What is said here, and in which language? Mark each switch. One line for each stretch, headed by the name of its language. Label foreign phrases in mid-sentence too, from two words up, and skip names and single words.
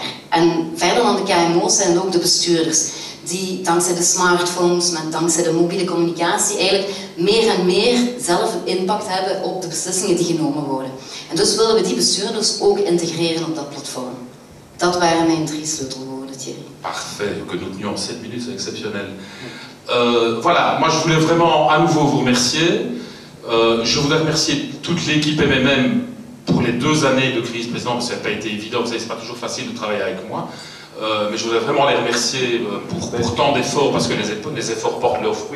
Dutch: En verder dan de KMO's zijn er ook de bestuurders, die dankzij de smartphones, maar dankzij de mobiele communicatie eigenlijk meer en meer zelf een impact hebben op de beslissingen die genomen worden. En dus willen we die bestuurders ook integreren op dat platform. Dat waren mijn 3 sleutelwoorden, Thierry.
French: Parfait, que nous tenions 7 minutes, c'est exceptionnel. Voilà, moi je voulais vraiment à nouveau vous remercier. Je voudrais remercier toute l'équipe MMM pour les 2 années de crise précédente, parce que ça n'a pas été évident, vous savez, c'est pas toujours facile de travailler avec moi. Mais je voudrais vraiment les remercier pour tant d'efforts, parce que les efforts portent leurs fruits.